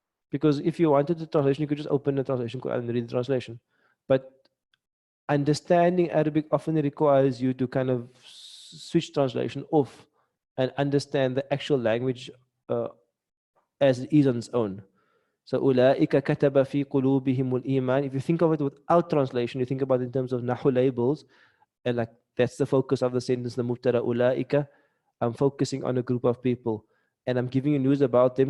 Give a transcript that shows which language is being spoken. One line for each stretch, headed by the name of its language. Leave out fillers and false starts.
English: Because if you wanted the translation, you could just open the translation and read the translation. But understanding Arabic often requires you to kind of switch translation off and understand the actual language as it is on its own.
Arabic: So أولئك كتب في قلوبهم الإيمان.
English: If you think of it without translation, you think about it in terms of Nahwu labels, and like that's the focus of the sentence, the mubtada أولئك. I'm focusing on a group of people, and I'm giving you news about them.